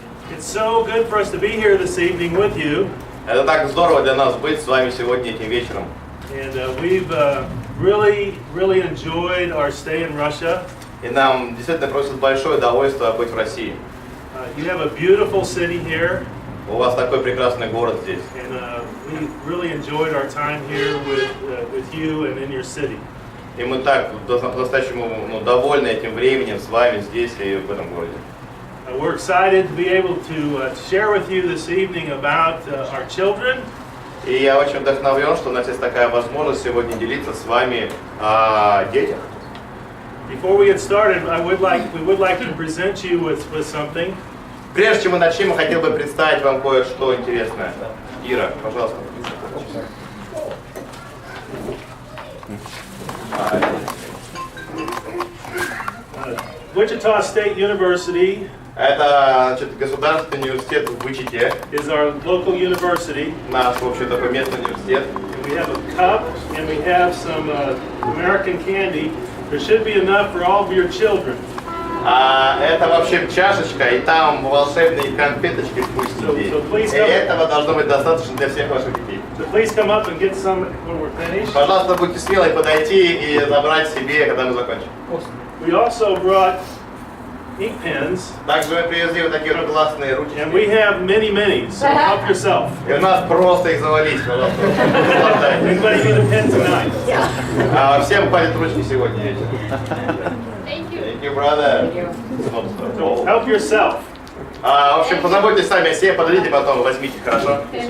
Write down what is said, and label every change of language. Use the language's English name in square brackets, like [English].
[English] It's so good for us to be here this evening with you. [Russian] Это так здорово для нас быть с вами сегодня этим вечером. [English] And we've really enjoyed our stay in Russia. [Russian] И нам действительно приносит большое удовольствие быть в России. [English] You have a beautiful city here. [Russian] У вас такой прекрасный город здесь. [English] And we really enjoyed our time here with you and in your city. [Russian] И мы так по-настоящему довольны этим временем с вами здесь и в этом городе. [English] We're excited to be able to share with you this evening about our children. [Russian] И я очень вдохновлен, что у нас есть такая возможность сегодня делиться с вами о детях. [English] Before we get started, we would like to present you with something. [Russian] Прежде чем мы начнем, я хотел бы представить вам кое-что интересное. Ира, пожалуйста. [English] Wichita State University [Russian] Это государственный университет в Уичите. [English] is our local university. [Russian] Наш, в общем, такой местный университет. [English] And we have a cup and we have some American candy. There should be enough for all of your children. [Russian] Это вообще чашечка, и там волшебные конфеточки вкусненькие. И этого должно быть достаточно для всех ваших детей. [English] So please come up and get some when we're finished. [Russian] Пожалуйста, будьте смелы подойти и забрать себе, когда мы закончим. [English] We also brought ink pens. [Russian] Также мы привезли вот такие вот классные ручки. [English] And we have many, so help yourself. [Russian] И у нас просто их завались, пожалуйста. [English] Anybody need a pen tonight? [Russian] Всем хватит ручки сегодня вечером. [English] Thank you, brother. So help yourself. [Russian] В общем, позаботьтесь сами о себе, подойдите потом, возьмите, хорошо?